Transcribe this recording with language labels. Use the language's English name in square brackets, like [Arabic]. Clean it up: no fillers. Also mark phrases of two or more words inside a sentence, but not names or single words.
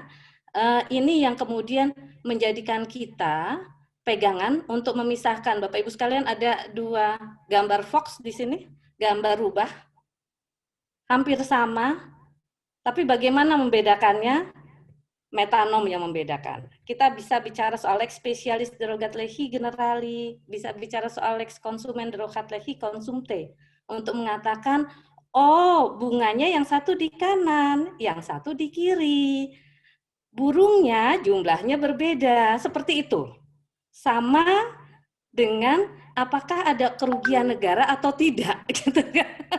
[Indonesian] Ini yang kemudian menjadikan kita pegangan untuk memisahkan. Bapak Ibu sekalian, ada 2 gambar Fox di sini, gambar rubah. Hampir sama, tapi bagaimana membedakannya? Metanom yang membedakan. Kita bisa bicara soal [Latin] lex specialis derogat lehi generali, [Indonesian] bisa bicara soal [Latin] lex konsumen derogat lehi konsumte, [Indonesian] untuk mengatakan, oh bunganya yang satu di kanan, yang satu di kiri. Burungnya jumlahnya berbeda, seperti itu. Sama dengan apakah ada kerugian negara atau tidak, gitu kan?